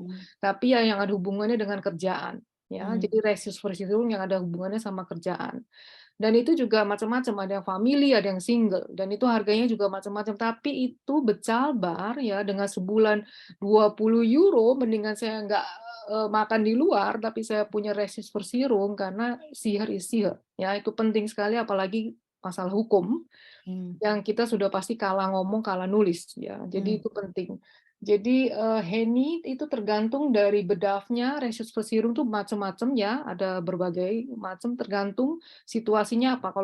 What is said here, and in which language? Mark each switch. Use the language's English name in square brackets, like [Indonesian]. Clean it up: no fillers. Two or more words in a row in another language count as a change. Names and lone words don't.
[Indonesian] Tapi ya yang ada hubungannya dengan kerjaan ya. Jadi Rechtsschutzversicherung yang ada hubungannya sama kerjaan. Dan itu juga macam-macam, ada yang family, ada yang single, dan itu harganya juga macam-macam. Tapi itu becabar ya, dengan sebulan 20 euro, mendingan saya nggak makan di luar, tapi saya punya Rechtsschutzversicherung karena [German] sicher is sicher. [Indonesian] Ya, itu penting sekali, apalagi masalah hukum, yang kita sudah pasti kalah ngomong, kalah nulis. Ya, jadi itu penting. Jadi Henny itu tergantung dari bedafnya, Rechtsschutzversicherung itu macam-macam ya, ada berbagai macam tergantung situasinya apa.